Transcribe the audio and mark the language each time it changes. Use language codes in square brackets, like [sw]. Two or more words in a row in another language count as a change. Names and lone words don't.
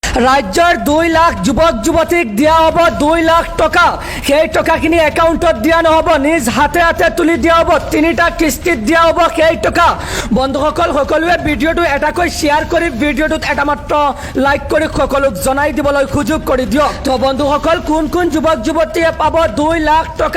[as] ৰাজ্যৰ 2 লাখ যুৱক যুৱতীক দিয়া হ'ব 2 লাখ টকা সেই টকাখিনি একাউণ্টত দিয়া নহব নিজ হাতে হাতে তুলি দিয়া হব 3টা কিস্তিত দিয়া হব সেই টকা বন্ধুসকল সকলোৱে ভিডিঅটো এটাকৈ শেয়াৰ কৰি ভিডিঅটোত এটা মাত্ৰ লাইক কৰি সকলোক জনাই দিবলৈ সুযোগ কৰি দিয়ক তো বন্ধুসকল কোন কোন যুৱক যুৱতীয়ে পাব 2 লাখ টকা